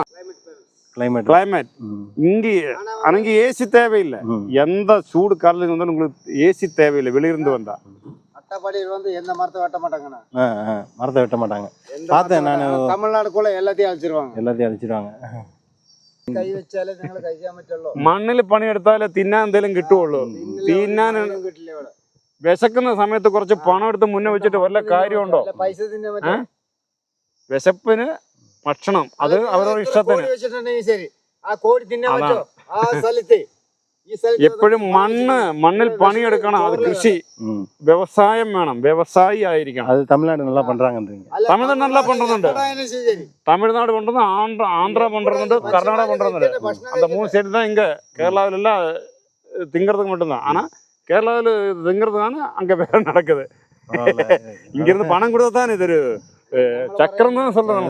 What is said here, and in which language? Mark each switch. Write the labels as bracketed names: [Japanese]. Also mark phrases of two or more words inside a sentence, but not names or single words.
[Tamil] கிளைமேட் இங்கே அங்கே ஏசி தேவையில்லை. எந்த சூடு காலையில் வந்தாலும் உங்களுக்கு ஏசி தேவையில்லை. வெளியிருந்து வந்தா அட்டப்பாடியில் வந்து எந்த மரத்தை வெட்ட மாட்டாங்கண்ணா. மரத்தை வெட்ட மாட்டாங்க. பார்த்தேன் நான். தமிழ்நாடுக்குள்ள எல்லாத்தையும் அழிச்சிருவாங்க. [Malayalam] കൈ വെച്ചാലേ നിങ്ങൾ കഴിക്കാൻ പറ്റുള്ളൂ. മണ്ണിൽ പണിയെടുത്താലേ തിന്നാൻ എന്തെങ്കിലും കിട്ടുള്ളൂ. തിന്നാൻ കിട്ടില്ല ഇവിടെ. വിശക്കുന്ന സമയത്ത് കുറച്ച് പണം എടുത്ത് മുന്നേ വെച്ചിട്ട് വല്ല കാര്യമുണ്ടോ? പൈസ തിന്നാൻ പറ്റും. വിശപ്പിന് ഭക്ഷണം അത് അവരുടെ ഇഷ്ടത്തിന്. വെച്ചിട്ടുണ്ടെങ്കിൽ ശരി, ആ കോഴി തിന്നാൻ പറ്റോ ആ സ്ഥലത്ത്? എപ്പോഴും മണ്ണിൽ പണിയെടുക്കണം. അത് കൃഷി വ്യവസായം വേണം. വ്യവസായി ആയിരിക്കണം. [Tamil] அது தமிழ்நாடு நல்லா பண்றாங்கன்றீங்க. தமிழ்நாடு நல்லா பண்றதுണ്ട്. தமிழ்நாடு பண்றது, ஆந்திரா பண்றதுണ്ട്, கர்நாடகா பண்றதுണ്ട്. அந்த 3 சைடு தான் இங்க கேரளாவில எல்லாம் திங்கிறதுக்கு மட்டும்தான். ஆனா கேரளாவில் திங்கிறதுனால அங்க வேற நடக்குது. இங்க இருந்து பணம் கொடுத்தா தான் இது ஒரு சக்கரம் தான் சொல்றோம்.